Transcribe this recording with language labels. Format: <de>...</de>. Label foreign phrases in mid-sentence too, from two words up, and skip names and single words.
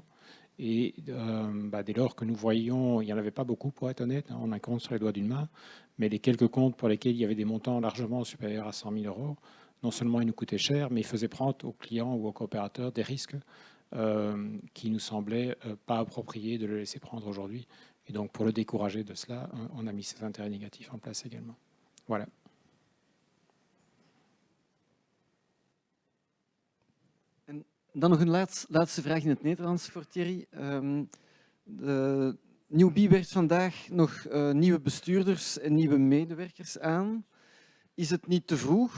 <fr>Et dès lors que nous voyions, il n'y en avait pas beaucoup, pour être honnête, on a compte sur les doigts d'une main, mais les quelques comptes pour lesquels il y avait des montants largement supérieurs à 100 000 €, non seulement ils nous coûtaient cher, mais ils faisaient prendre aux clients ou aux coopérateurs des risques qui nous semblaient pas appropriés de le laisser prendre aujourd'hui. Et donc, pour le décourager de cela, on a mis ces intérêts négatifs en place également. Voilà.</fr> <nl>Dan nog een laatste vraag in het Nederlands voor Thierry. Newbie werkt vandaag nog nieuwe bestuurders en nieuwe medewerkers aan. Is het niet te vroeg?</nl>